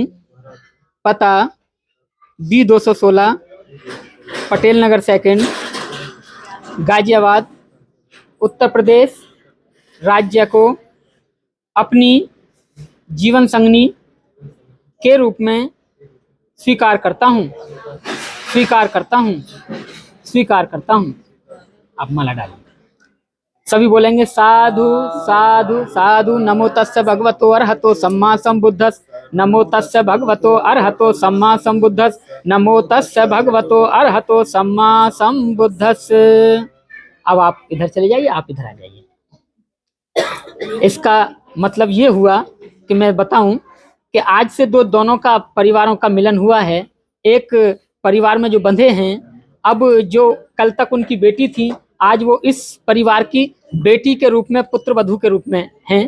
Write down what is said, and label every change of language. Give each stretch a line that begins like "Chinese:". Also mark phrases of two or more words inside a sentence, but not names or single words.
Hindi: पता B216 पटेल नगर सेकंड, गाजियाबाद, उत्तर प्रदेश राज्य को अपनी जीवन संगनी के रूप में स्वीकार करता हूँ, स्वीकार करता हूँ, स्वीकार करता हूँ। आप माला डालिए। सभी बोलेंगे साधु साधु साधु।
Pali: नमो तस्य भगवतो अरहतो सम्मा संबुद्धस्। नमो तस्य भगवतो अरहतो सम्मा संबुद्धस्। नमो तस्य भगवतो अरहतो सम्मा संबुद्धस्।
Hindi: अब आप इधर चले जाइए, आप इधर आ जाइए। इसका मतलब ये हुआ कि मैं बताऊं कि आज से दोनों का परिवारों का मिलन हुआ है। एक परिवार में जो बंधे हैं, अब जो कल तक उनकी बेटी थी, आज वो इस परिवार की बेटी के रूप में, पुत्र वधू के रूप में हैं।